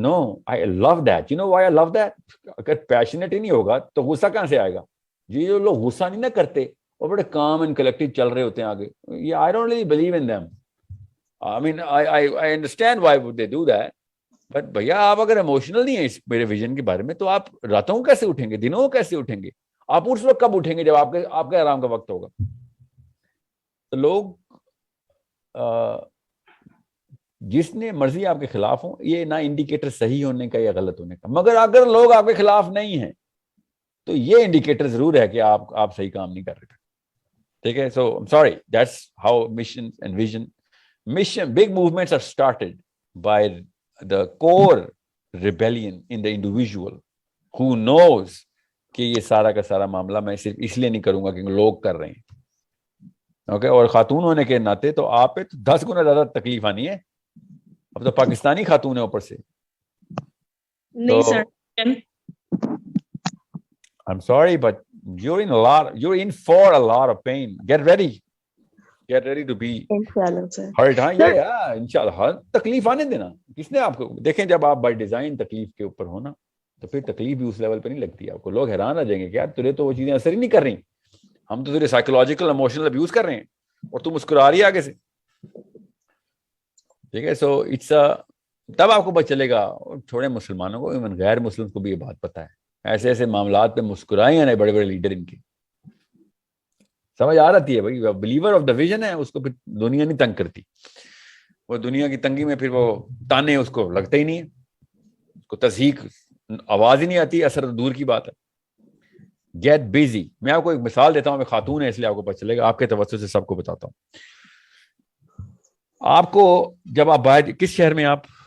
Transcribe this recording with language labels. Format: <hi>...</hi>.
<en>No, I love that. You know why I love that?</en> <ur>اگر passionate ہی نہیں ہوگا تو غصہ کہاں سے آئے گا؟ یہ جو لوگ غصہ نہیں نہ کرتے اور بڑے کام اینڈ کلیکٹیو چل رہے ہوتے ہیں آگے,</ur> <en>I don't really believe in them. I mean, I understand why would they do that.</en> <ur>But بھیا آپ اگر ایموشنل نہیں ہیں اس میرے ویژن کے بارے میں تو آپ راتوں کو کیسے اٹھیں گے, دنوں کو کیسے اٹھیں گے؟ آپ اس وقت کب اٹھیں گے جب آپ کے آرام کا وقت ہوگا. تو لوگ جس نے مرضی آپ کے خلاف ہوں, یہ نہ انڈیکیٹر صحیح ہونے کا یا غلط ہونے کا, مگر اگر لوگ آپ کے خلاف نہیں ہیں تو یہ انڈیکیٹر ضرور ہے کہ آپ صحیح کام نہیں کر رہے. ٹھیک ہے.</ur> <en>So sorry, that's how mission and vision. Mission big movements are started by the core rebellion in the individual who knows</en> <ur>کہ یہ سارا کا سارا معاملہ میں صرف اس لیے نہیں کروں گا کہ لوگ کر رہے ہیں. اوکے, اور خاتون ہونے کے ناطے تو آپ پہ 10 گنا زیادہ تکلیف آنی ہے. اب تو پاکستانی خاتون ہے اوپر سے. نہیں سر,</ur> <en>I'm sorry but you're in for a lot of pain. Get ready to be hurt.</en> <ur>ہاں یا انشاءاللہ تکلیف آنے دینا. کس نے آپ کو, دیکھیں جب آپ بائی ڈیزائن تکلیف کے اوپر ہونا تو پھر تکلیف بھی اس لیول پہ نہیں لگتی آپ کو. لوگ حیران آ جائیں گے کہ یار تجھے تو وہ چیزیں اثر ہی نہیں کر رہی, ہم تو تجھے سائیکولوجیکل ایموشنل ابیوز کر رہے ہیں اور تم مسکرا رہی ہے آگے سے. ٹھیک ہے. سو اٹس تب آپ کو پتہ چلے گا. تھوڑے مسلمانوں کو, ایون غیر مسلم کو بھی یہ بات پتہ ہے. ایسے ایسے معاملات پہ مسکرائے ہیں بڑے بڑے لیڈر, ان کی سمجھ آ رہتی ہے بھائی. بلیور آف دا ویژن ہے, اس کو پھر دنیا نہیں تنگ کرتی. وہ دنیا کی تنگی میں پھر وہ تانے اس کو لگتے ہی نہیں ہے, اس کو تصحیح آواز ہی نہیں آتی. اثر دور کی بات ہے.</ur> <en>Get busy.</en> <ur>میں آپ کو ایک مثال دیتا ہوں, میں خاتون ہے اس لیے آپ کو پتہ چلے گا, آپ کے توسط سے سب کو بتاتا ہوں. آپ کو جب آپ باہر, کس شہر میں آپ؟</ur>